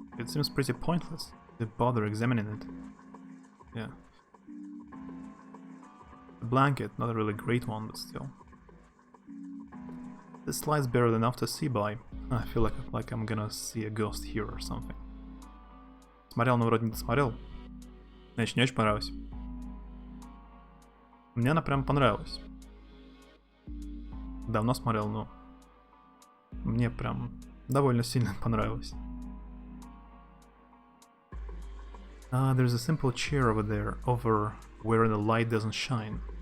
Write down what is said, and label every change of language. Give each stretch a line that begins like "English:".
English: It seems pretty pointless to bother examining it. Yeah. The blanket, not a really great one, but still. This light's barely enough to see by. I feel like I'm gonna see a ghost here or something.
Russian: Смотрел, но вроде не досмотрел. Значит, не очень понравилось. Мне она прям понравилась. Давно смотрел, но мне прям довольно сильно понравилось.
English: There's a simple chair over there, over where the light doesn't shine.